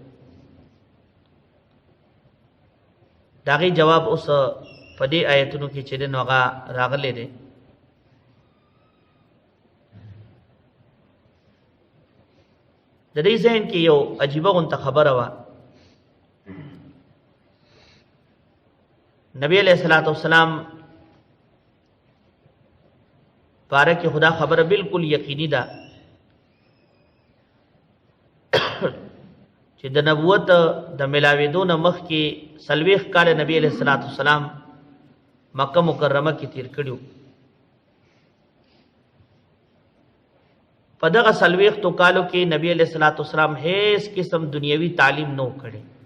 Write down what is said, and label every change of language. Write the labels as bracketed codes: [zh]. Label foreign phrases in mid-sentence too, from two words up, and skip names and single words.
[ps] دغه جواب اوس په دې آیتونو کې چې نو هغه راغلی دی. د دې ذهن کې یو عجیبه غونته خبره وه. نبی علیہ الصلوۃ والسلام بارے کې خدا خبره بالکل یقینی ده چې د نبوت د ملاویدو نه مخکې 40 کال نبی علیہ الصلوۃ والسلام مکه مکرمه کې تیر کړیو. په دغه 40 کالو کې نبی علیہ الصلوۃ والسلام هیڅ قسم دنیوي تعلیم نو کړي.